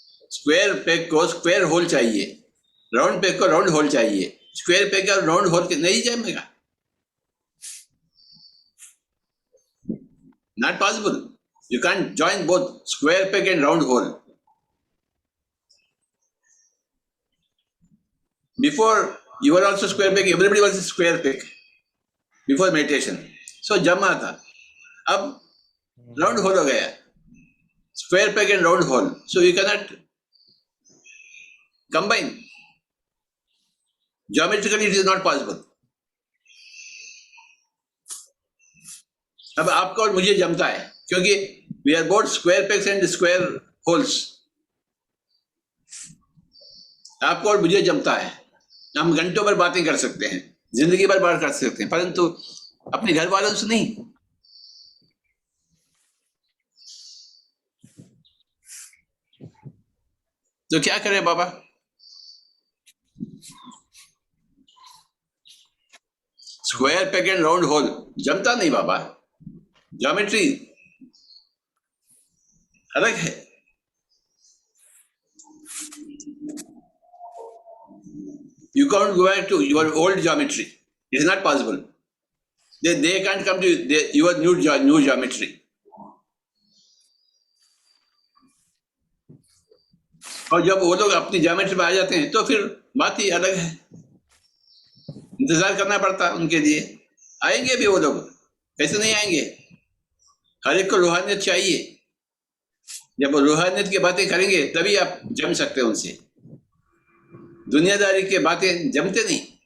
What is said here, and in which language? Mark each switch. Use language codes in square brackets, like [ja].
[hi] Square peg को square whole चाहिए, round peg को राउंड होल चाहिए। स्क्वायर पेग का राउंड होल नहीं जमेगा, [en] Not possible. You can join both square peg and round hole. Before you were also square peg, everybody was a square peg before meditation. So [hi] जमा था, अब [en] round hole [hi] हो गया, [en] Square peg and round hole, so you cannot combine, geometrically it is not possible. [hi] अब आपको और मुझे जमता है, क्योंकि [en] We are both square pegs and square holes. [hi] आपको और मुझे जमता है, हम घंटों भर बातें कर सकते हैं, जिंदगी भर बात कर सकते हैं, परंतु अपने घर वालों से नहीं। तो क्या करें बाबा? Square peg and round whole जमता नहीं बाबा, ज्योमेट्री अलग है। [en] You can't go back to your old geometry. It is not possible. They can't come to your new geometry. [hi] और जब वो लोग अपनी ज्योमेट्री में आ जाते हैं तो फिर बात ही अलग है, इंतजार करना पड़ता है उनके लिए। आएंगे भी वो लोग, कैसे नहीं आएंगे? हर एक को रूहानियत चाहिए। जब वो रूहानियत की बातें करेंगे तभी आप जम सकते हैं उनसे, दुनियादारी की बातें जमते नहीं।